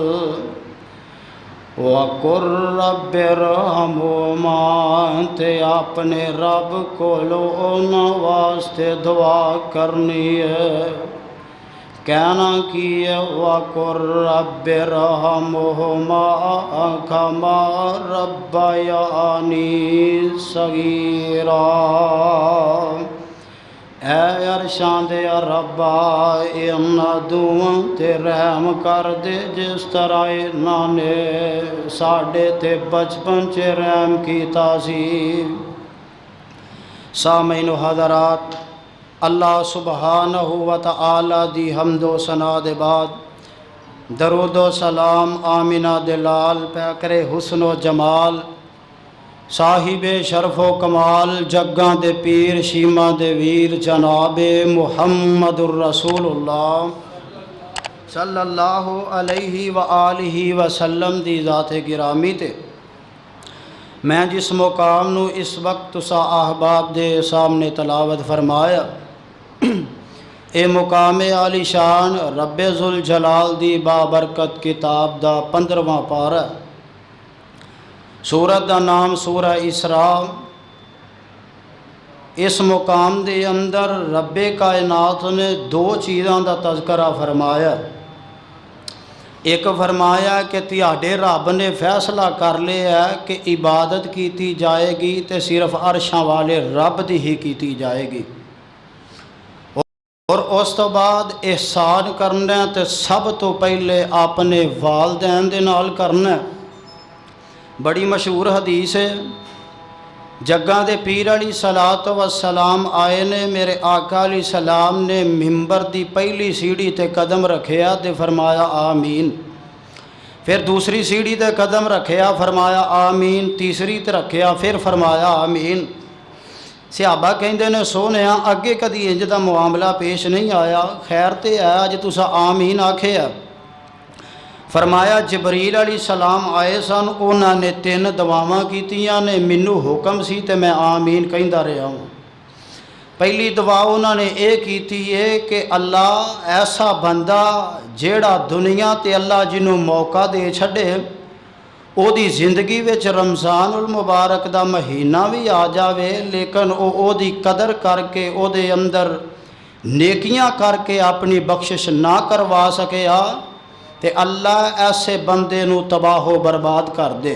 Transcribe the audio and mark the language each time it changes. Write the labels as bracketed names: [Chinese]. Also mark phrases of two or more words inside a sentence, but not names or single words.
[Arabic] وقل رب ارحمهما, [Punjabi] تے اپنے رب کولوں اوہناں واسطے دعا کرنی ہے. کہنا کی ہے, [Arabic] وقل رب ارحمهما كما ربياني صغيرا, [Punjabi] اے عرشاں دے ربا ایہناں دوآں تے رحم کر دے جس طرح ایہناں نے ساڈے تے بچپن چ رحم کیتا سی. سامعین حضرات، اللہ [Arabic] سبحانه وتعالى [Punjabi] دی حمدو ثنا دے بعد درودو سلام آمنہ دے لال پیکرِ حسن و جمال صاحبِ شرف و کمال جگاں دے پیر شیما دے ویر جنابِ [Arabic] محمد رسول الله صلى الله عليه وآله وسلم [Punjabi] دی ذاتِ گرامی تے میں جس مقام نوں اس وقت تساں احباب دے سامنے تلاوت فرمایا، اے مقام عالیشان ربِ ذوالجلال دی بابرکت کتاب دا 15واں پارہ. [Urdu] سورت کا نام سورہ اسرا. اس مقام دے اندر ربِ کائنات نے دو چیزوں کا تذکرہ فرمایا. ایک فرمایا کہ تہاڈے رب نے فیصلہ کر لیا کہ عبادت کی جائے گی تو صرف عرشاں والے رب کی ہی کی جائے گی، اور [Punjabi] اس توں بعد احسان کرنا تو سب توں پہلے اپنے والدین دے نال کرنا. بڑی مشہور حدیث ہے، جگاں دے پیر [Arabic] عليه الصلاة والسلام [Punjabi] آئے نے، میرے آقا [Arabic] عليه السلام [Punjabi] نے منبر دی پہلی سیڑھی تے قدم رکھیا تے فرمایا آمین. پھر دوسری سیڑھی تے قدم رکھیا، فرمایا آمین. تیسری تے رکھیا، پھر فرمایا آمین۔ صحابہ کہندے نے سوہنیا اگے کدی انج دا معاملہ پیش نہیں آیا، خیر تے ہے اج تساں آمین آکھیا. فرمایا جبریل [Arabic] عليه السلام [Punjabi] آئے سن، انہوں نے 3 دعاواں کیتیاں نے، مینوں حکم سی تے میں آمین کہندا رہا ہوں. پہلی دعا انہوں نے یہ کی ہے کہ اللہ ایسا بندہ جیہڑا دنیا تے اللہ جنہوں موقع دے چھڈے اوہدی زندگی وچ رمضان المبارک دا مہینہ بھی آ جاوے لیکن اوہدی قدر کر کے اوہدے اندر نیکیاں کر کے اپنی بخشش نہ کروا سکیا تے اللہ ایسے بندے نوں تباہو برباد کر دے.